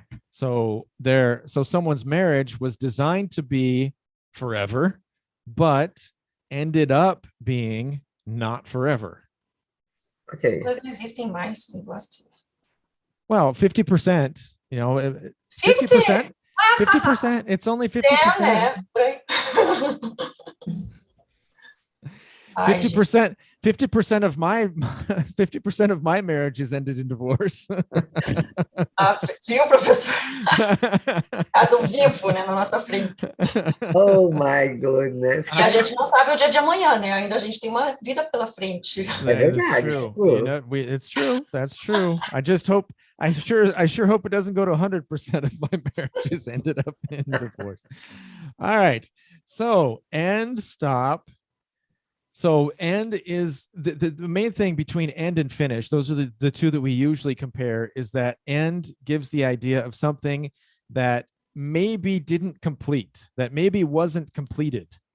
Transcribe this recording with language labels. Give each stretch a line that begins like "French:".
English: So someone's marriage was designed to be forever, but ended up being not forever. Okay.
Portuguese: As coisas não existem mais, eu gosto.
English: Well, 50%, 50%? 50%. It's only 50%.
Portuguese: É, né? Por aí. Ai,
English: 50%. 50% of my 50% of my marriages ended in divorce.
Portuguese: Viu, professor? Caso vivo, né, na nossa frente.
English: Oh my goodness.
Portuguese: E a gente não sabe o dia de amanhã, né? Ainda a gente tem uma vida pela frente.
English: It's true. It's true. That's true. I sure hope it doesn't go to 100% of my marriages ended up in divorce. All right. So end, stop. So end is the main thing between end and finish. Those are the two that we usually compare, is that end gives the idea of something that maybe didn't complete, that maybe wasn't completed.